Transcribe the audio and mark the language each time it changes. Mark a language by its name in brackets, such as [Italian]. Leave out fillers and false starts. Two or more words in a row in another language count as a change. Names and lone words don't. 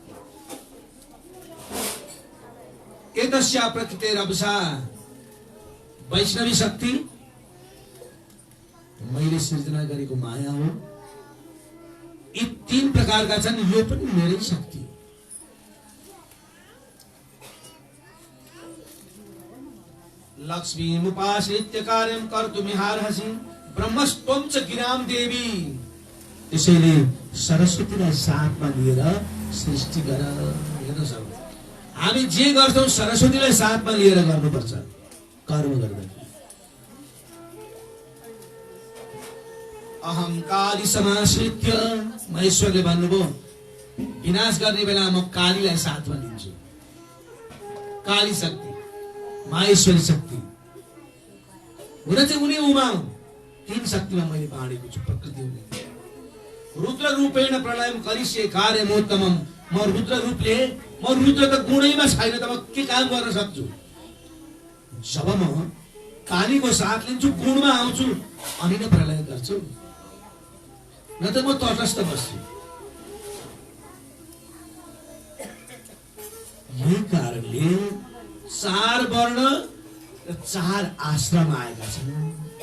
[Sanskrit] एतस्या प्रकृतिरवसा, [Nepali] वैष्णवी शक्ति मैले सृजना गरेको माया हो। यी तीन प्रकारका छन्, यो पनि मेरै शक्ति हो। [Sanskrit] लक्ष्मी उपाश्रित्य कार्यम कर्तुमिहार्हसि ब्रह्मस्त्वं च गिराम देवी। [Nepali] त्यसैले सरस्वतीलाई साथमा लिएर सृष्टि गर। हेर्नुहोस्, हामी जे गर्छौं सरस्वतीलाई साथमा लिएर गर्नुपर्छ कर्म गर्दा। [Sanskrit] अहंकारी समाश्रित्य, [Nepali] महेश्वरले भन्नुभयो विनाश गर्ने बेला म कालीलाई साथमा लिन्छु। काली शक्ति, माहेश्वरी शक्ति हुन चाहिँ उनी उमा हुन्। तीन शक्तिमा मैले बाँडेको छु प्रकृति हुने। [Sanskrit] रुद्र रूपेण प्रलयम करिष्ये कार्यमोत्तमम। [Nepali] म रुद्र रूपले, म रुद्र त गुणैमा छैन त म के काम गर्न सक्छु? जब म कालीको साथ लिन्छु, गुणमा आउँछु, अनि नै प्रलय गर्छु, न त म तटस्थ बस्छु। यही कारणले चार वर्ण र चार आश्रम आएका छन्।